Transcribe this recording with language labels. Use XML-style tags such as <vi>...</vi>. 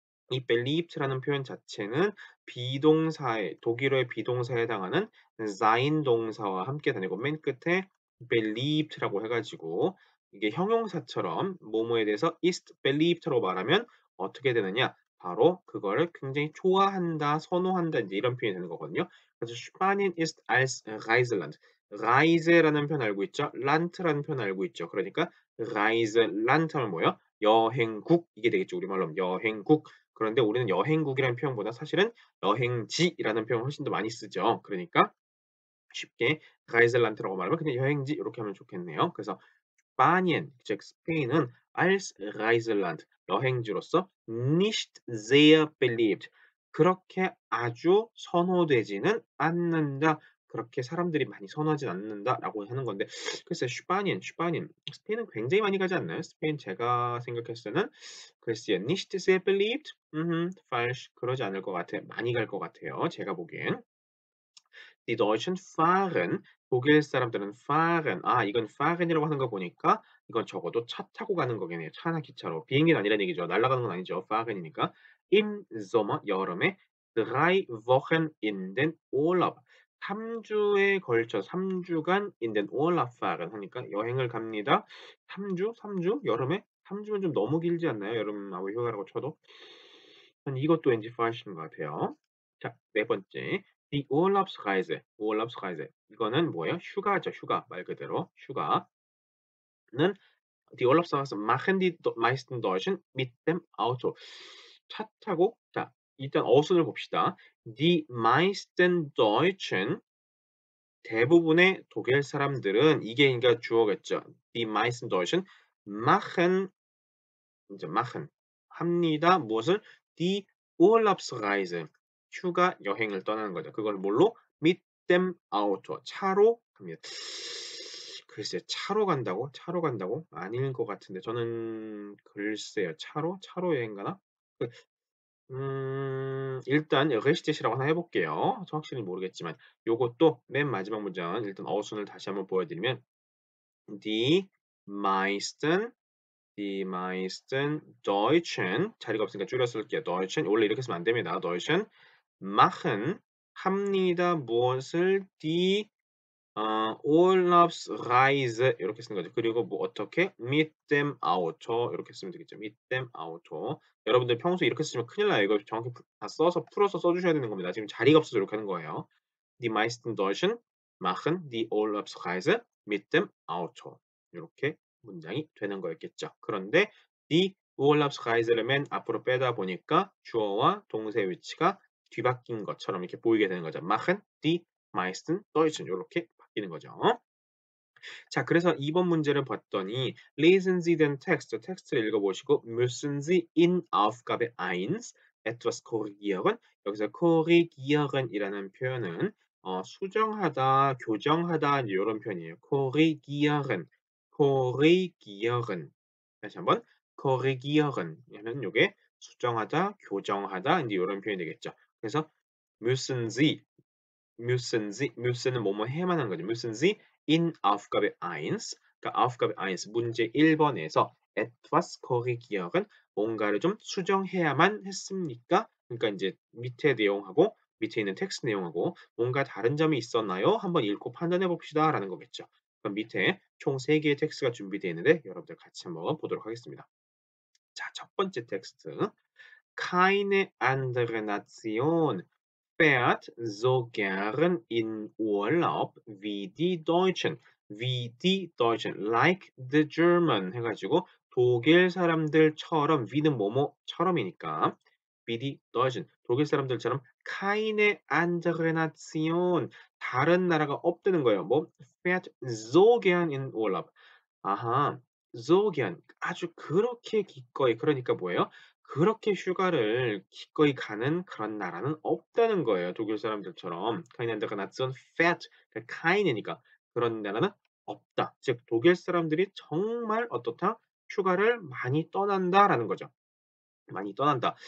<ko>이 believed라는 표현 자체는 비동사의 독일어의 비동사에 해당하는 sein 동사와 함께 다니고 맨 끝에 believed라고 해가지고 이게 형용사처럼 뭐뭐에 대해서 ist believed라고 말하면 어떻게 되느냐? 바로 그거를 굉장히 좋아한다, 선호한다 이제 이런 표현이 되는 거거든요. 그래서</ko> <de>Spanien ist als Reiseland.</de> <ko>Reise라는 표현 알고 있죠? Land라는 표현 알고 있죠? 그러니까 Reiseland 하면 뭐예요? 여행국 이게 되겠죠. 우리말로 여행국. 그런데 우리는 여행국이라는 표현보다 사실은 여행지라는 표현을 훨씬 더 많이 쓰죠. 그러니까 쉽게 Reiseland라고 말하면 그냥 여행지 이렇게 하면 좋겠네요. 그래서 Spanien, 즉 스페인은</ko> <de>als Reiseland,</de> <ko>여행지로서</ko> <de>nicht sehr beliebt,</de> <ko>그렇게 아주 선호되지는 않는다. 그렇게 사람들이 많이 선호하진 않는다라고 하는 건데 글쎄 슈파닌 스페인은 굉장히 많이 가지 않나요? 스페인 제가 생각했을 때는 글쎄요</ko> <de>nicht sehr beliebt falsch</de> <ko>그러지 않을 것 같아요. 많이 갈 것 같아요. 제가 보기엔.</ko> <de>Die Deutschen fahren.</de> <ko>독일 사람들은 fahren. 아, 이건 fahren이라고 하는 거 보니까 이건 적어도 차 타고 가는 거겠네요. 차나 기차로. 비행기는 아니라는 얘기죠. 날아가는 건 아니죠. fahren이니까.</ko> <de>Im Sommer,</de> <ko>여름에</ko> <de>3 Wochen in den Urlaub.</de> <ko>3주에 걸쳐 3주간</ko> <de>in den Urlaub fahren</de> <ko>하니까 여행을 갑니다. 3주? 3주? 여름에? 3주면 좀 너무 길지 않나요? 여름 아무 휴가라고 쳐도. 이것도 왠지 falsch인 것 같아요. 자, 네 번째. Die Urlaubsreise. Urlaubsreise. 이거는 뭐예요? 휴가죠. 휴가. 말 그대로 휴가는</ko> <de>die Urlaubsreise machen die meisten Deutschen mit dem Auto.</de> <ko>차 타고 자, 일단 어순을 봅시다.</ko> <de>Die meisten Deutschen</de> <ko>대부분의 독일 사람들은 이게 그러니까 주어겠죠.</ko> <de>Die meisten Deutschen machen 이제 machen 합니다.</de> <ko>무엇을?</ko> <de>Die Urlaubsreise</de> <ko>휴가 여행을 떠나는 거죠. 그걸 뭘로?</ko> <de>mit dem Auto</de> <ko>차로 갑니다. 글쎄 차로 간다고? 차로 간다고? 아닐 것 같은데 저는 글쎄요. 차로 여행 가나? 그 일단 레시티시라고 하나 해 볼게요. 저 확실히 모르겠지만 요것도 맨 마지막 문장은 일단 어순을 다시 한번 보여 드리면</ko> <de>Die meisten Die meisten Deutschen</de> <ko>자리가 없으니까 줄여 쓸게요. Deutschen 원래 이렇게 쓰면 안 됩니다.</ko> <de>Deutschen machen</de> <ko>합니다. 무엇을 die Urlaubsreise 이렇게 쓰는 거죠. 그리고 뭐 어떻게</ko> <de>mit dem Auto</de> <ko>이렇게 쓰면 되겠죠.</ko> <de>mit dem Auto.</de> <ko>여러분들 평소에 이렇게 쓰시면 큰일 나요. 이거 정확히 다 써서 풀어서 써 주셔야 되는 겁니다. 지금 자리가 없어서 이렇게 하는 거예요.</ko> <de>Die meisten Deutschen machen die Urlaubsreise mit dem Auto.</de> <ko>이렇게 문장이 되는 거였겠죠. 그런데 die Urlaubsreise를 맨 앞으로 빼다 보니까 주어와 동사의 위치가 뒤바뀐 것처럼 이렇게 보이게 되는 거죠.</ko> <de>machen die meisten Deutschen 이렇게 바뀌는 거죠.</de> <ko>자, 그래서 이번 문제를 봤더니</ko> <de>lesen Sie den Text,</de> <ko>텍스트를 읽어보시고</ko> <de>müssen Sie in Aufgabe 1 etwas korrigieren.</de> <ko>여기서 korrigieren이라는 표현은 수정하다, 교정하다 이런 표현이에요.</ko> <de>korrigieren, korrigieren.</de> <ko>다시 한번 korrigieren. 얘는 요게 수정하다, 교정하다 이제 이런 표현이 되겠죠. 그래서 müssen Sie müssen은 뭐뭐 해야만 하는 거죠.</ko> <de>müssen Sie in Aufgabe 1,</de> <ko>그러니까</ko> <de>Aufgabe 1</de> <ko>문제 1번에서</ko> <de>etwas korrigieren</de> <ko>뭔가를 좀 수정해야만 했습니까? 그러니까 이제 밑에 내용하고 밑에 있는 텍스트 내용하고 뭔가 다른 점이 있었나요? 한번 읽고 판단해 봅시다라는 거겠죠. 그럼 밑에 총 3개의 텍스트가 준비되어 있는데 여러분들 같이 한번 보도록 하겠습니다. 자, 첫 번째 텍스트.</ko> <de>Keine andere Nation fährt so gern in Urlaub wie die Deutschen. Wie die Deutschen,</de> <en>like the German</en> <ko>해가지고 독일 사람들처럼 wie는 뭐뭐처럼이니까 wie die Deutschen, 독일 사람들처럼</ko> <de>keine andere Nation,</de> <ko>다른 나라가 없다는 거예요. 뭐</ko> <de>fährt so gern in Urlaub.</de> <ko>아하, so gern, 아주 그렇게 기꺼이, 그러니까 뭐예요? 그렇게 휴가를 기꺼이 가는 그런 나라는 없다는 거예요. 독일 사람들처럼.</ko> <de>keine andere Nation fährt,</de> <ko>그러니까 keine니까 그런 나라는 없다. 즉 독일 사람들이 정말 어떻다? 휴가를 많이 떠난다라는 거죠. 많이 떠난다.</ko>